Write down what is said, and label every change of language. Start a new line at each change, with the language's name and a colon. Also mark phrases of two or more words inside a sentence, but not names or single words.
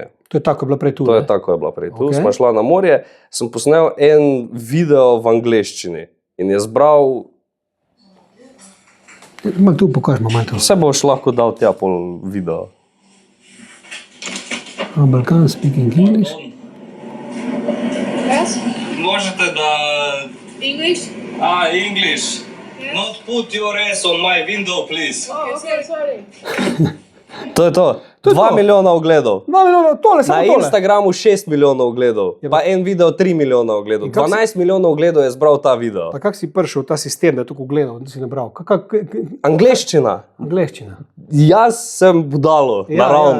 Slovenian: To je tako je bila prej tu. To je tako je bila prej tu. Smo šla na morje, sem posnel en video v angleščini in je zbral... Tu pokažemo malo to. Vse boš lahko dal tja pol video.
English: Balkan speaking English. Yes?
Serbian: Možete da...
English: English? English. Yes? Not put your ass on my window, please. Okay, sorry.
Slovenian: To je to. To je 2 to. milijona ogledov. 2 milijona, tole, samo Na tole. Instagramu 6 milijonov ogledov, Ja, pa en video 3 milijona ogledov. In kako 12 milijonov ogledov je zbral ta video. Pa kako si prišel v ta sistem, da je tako gledal, da si nabral? Angleščina. Angleščina. Jaz sem budalo, naravno.